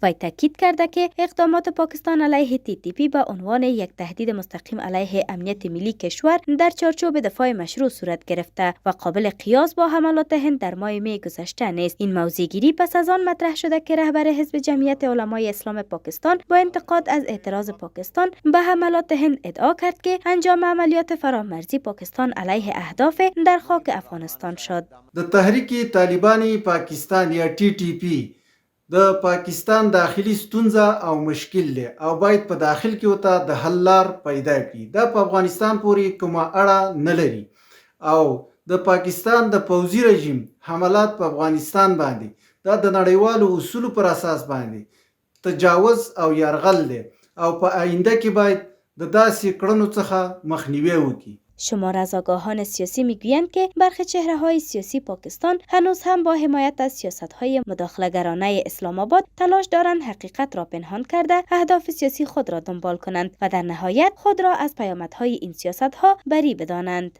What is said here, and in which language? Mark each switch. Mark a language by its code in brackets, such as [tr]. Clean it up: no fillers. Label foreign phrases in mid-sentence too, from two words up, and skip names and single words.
[fa] وی تاکید کرده که اقدامات پاکستان علیه TTP به عنوان یک تهدید مستقیم علیه امنیت ملی کشور در چارچوب دفاع مشروع صورت گرفته و قابل قیاس با حملات هند در ماه می گذشته نیست. این موضوعگیری پس از آن مطرح شده که رهبر حزب جمعیت علمای اسلام پاکستان با انتقاد از اعتراض پاکستان به حملات هند ادعا کرد که انجام عملیات فرامرزی پاکستان علیه اهداف در خاک افغانستان شد. [ps] د تحریک طالبان پاکستان یا TTP د پاکستان داخلي ستونزه او مشکل دی او باید په داخل کې وته د حل لار پیدا کړي. دا په افغانستان پورې کومه اړه نه لري او د پاکستان د پوځي رژیم حملات په افغانستان باندې دا د نړیوالو اصولو پر اساس باندې تجاوز او یرغل دی او په آینده کې باید د داسې کړنو څخه مخنیوی وکړي. [fa] شمار از آگاهان سیاسی میگویند که برخی چهره‌های سیاسی پاکستان هنوز هم با حمایت از سیاست‌های مداخله‌گرانه اسلام آباد تلاش دارند حقیقت را پنهان کرده اهداف سیاسی خود را دنبال کنند و در نهایت خود را از پیامدهای این سیاست‌ها بری بدانند.